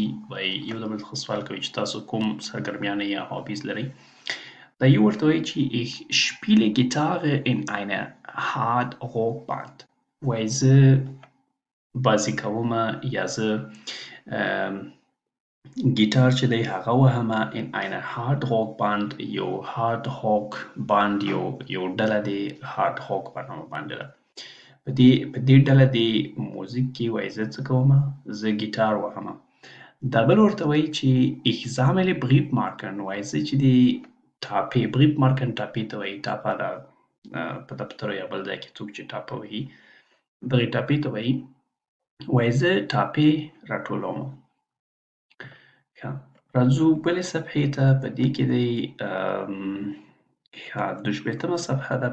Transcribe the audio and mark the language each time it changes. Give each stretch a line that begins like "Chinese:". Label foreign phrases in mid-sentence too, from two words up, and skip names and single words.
Pashto: وایي یو د بل څخه سوال کوي چې تاسو کوم سرګرمیانې یا هابیز لرئ. دا یو ورته وایي چې
German: ich spiele Gitarre in einer Hard-Rock-Band.
Pashto: وایي زه بازي کومه یا زه ګیټار چې دی هغه وهمه
German: in einer Hard-Rock-Band.
Pashto: یو Hard-Rock-Band یو ډله دی Hard Rock په نامه باندې ده. په دې ډله د موزیک کې وایي زه څه کومه؟ زه ګیټار وهمه. دا بل ورته وایي چې
German: ich sammle Briefmarken.
Pashto: وایي زه چې دی ټاپې Briefmarken ټاپې ته وایي. ټاپه ده په دفتر یا بل ځای کې څوک چې ټاپه وهي دغې ټاپې ته وایي. وایي زه ټاپې راټولوم. ښه، راځو بلې صفحې ته. په دې کې دی 22مه صفحه ده.